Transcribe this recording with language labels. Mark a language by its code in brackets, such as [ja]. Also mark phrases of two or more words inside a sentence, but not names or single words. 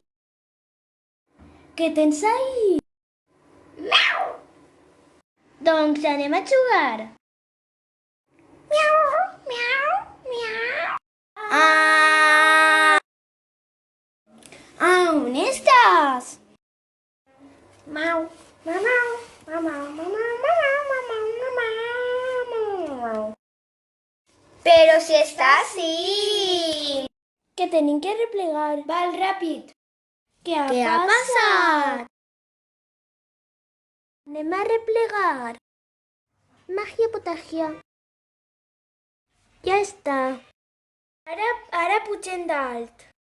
[ca] Què tens ahí? Miau! Doncs anem a jugar. Miau, miau, miau. Ah! On estàs? Mau, mamau, mamau, mamau, mamau, mamau, mamau. Però si està així. Que tenim que replegar. Val, ràpid. Què ha passat? Anem a replegar. Màgia potàgia. Ja està. Ara pugem dalt.